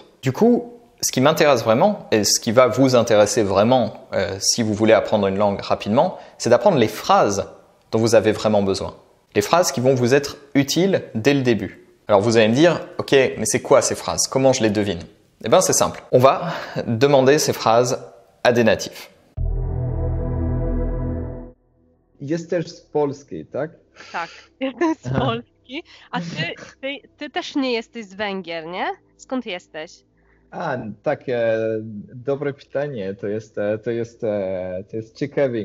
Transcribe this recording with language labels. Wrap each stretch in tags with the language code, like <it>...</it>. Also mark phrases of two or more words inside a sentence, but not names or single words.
<fr>Du coup, ce qui m'intéresse vraiment, et ce qui va vous intéresser vraiment si vous voulez apprendre une langue rapidement, c'est d'apprendre les phrases dont vous avez vraiment besoin. Les phrases qui vont vous être utiles dès le début. Alors vous allez me dire, ok, mais c'est quoi ces phrases? Comment je les devine? Eh bien c'est simple. On va demander ces phrases à des natifs.</fr> <pl>Jesteś z Polski, tak? Tak, jestem z Polski. A ty też nie jesteś z Węgier, nie? Skąd jesteś? A, tak, dobre pytanie, to jest ciekawe.</pl>